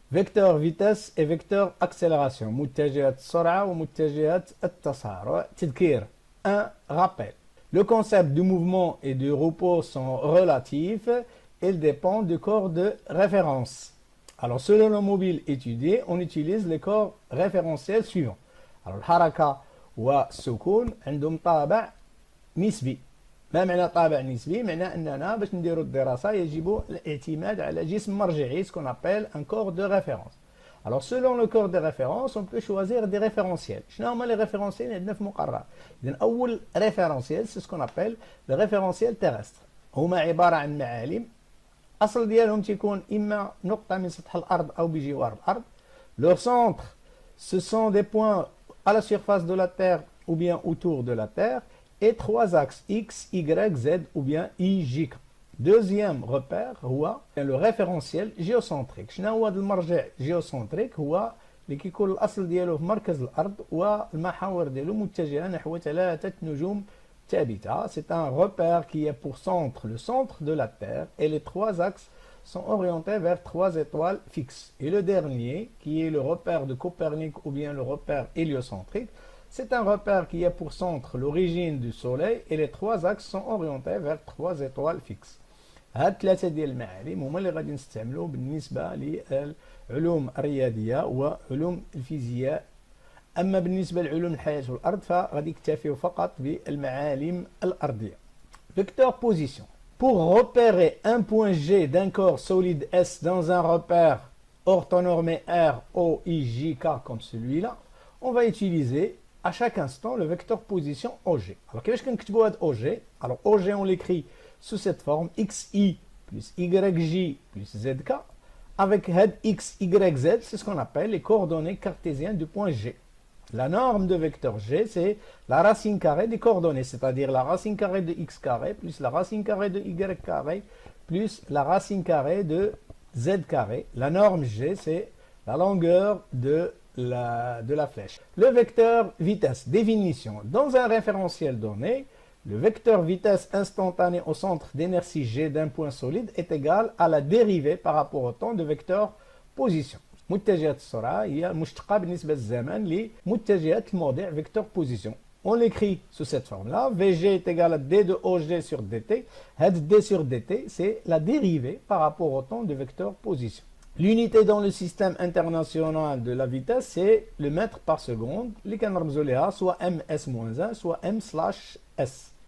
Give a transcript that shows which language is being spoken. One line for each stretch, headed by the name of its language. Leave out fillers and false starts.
French: Vecteur vitesse et vecteur accélération.
Arabic: متجهات السرعة ومتجهات التسارع. تذكير.
French: Un rappel. Le concept du mouvement et du repos sont relatifs. Ils dépendent du corps de référence. Alors, selon le mobile étudié, on utilise les corps référentiels suivants.
Arabic: Alors, الحركة والسكون عندهم طابع نسبي. ما معنى طابع نسبي؟ معنى أننا باش نديروا الدراسة يجب الاعتماد على جسم مرجعي,
French: ce qu'on appelle un corps de référence. Alors, selon le corps de référence, on peut choisir des référentiels.
Arabic: شنو هما
French: les référentiels
Arabic: عندنا في مقرر؟
French: إذن أول référentiel, c'est ce qu'on appelle le référentiel terrestre.
Arabic: هما عبارة عن معالم أصل ديالهم تيكون إما نقطة من سطح الأرض أو بجوار الأرض.
French: Leur centre, ce sont des points à la surface de la Terre ou bien autour de la Terre. Et trois axes X, Y, Z ou bien I, J. Deuxième repère هو le référentiel géocentrique.
Arabic: شنو هو المرجع géocentrique؟ هو اللي كيكون الأصل ديالو في مركز الأرض والمحاور ديالو متجهة نحو 3 نجوم ثابتة.
French: C'est un repère qui a pour centre le centre de la Terre et les trois axes sont orientés vers 3 étoiles fixes. Et le dernier, qui est le repère de Copernic ou bien le repère héliocentrique, c'est un repère qui a pour centre l'origine du Soleil et les trois axes sont orientés vers 3 étoiles fixes.
Arabic: هاد ثلاثة ديال المعالم هما اللي غادي نستعملوا بالنسبة للعلوم الرياضية وعلوم الفيزياء. أما بالنسبة لعلوم الحياة والأرض فغادي يكتفيوا فقط بالمعالم الأرضية.
French: Vecteur position. Pour repérer un point G d'un corps solide S dans un repère orthonormé R, O, I, J, K comme celui-là, on va utiliser à chaque instant le vecteur position OG. Alors, qu'est-ce qu'on écrit OG? Alors, OG, on l'écrit sous cette forme XI plus YJ plus ZK. Avec head X, Y, Z, c'est ce qu'on appelle les coordonnées cartésiennes du point G. La norme de vecteur G, c'est la racine carrée des coordonnées, c'est-à-dire la racine carrée de X carré plus la racine carrée de Y carré plus la racine carrée de Z carré. La norme G, c'est la longueur de la flèche. Le vecteur vitesse, définition. Dans un référentiel donné, le vecteur vitesse instantanée au centre d'inertie G d'un point solide est égal à la dérivée par rapport au temps de vecteur position.
Arabic: متجهات السرعة هي مشتقة بالنسبة للزمن لمتجهات الموضع vecteur position.
French: On l'écrit sous cette forme-là. Vg est égal à d de OG sur dt. Head d sur dt, c'est la dérivée par rapport au temps de vecteur position. L'unité dans le système international de la vitesse, c'est le mètre par seconde. Les
Arabic: كنرمزوا ليها
French: soit ms-1 soit m/s.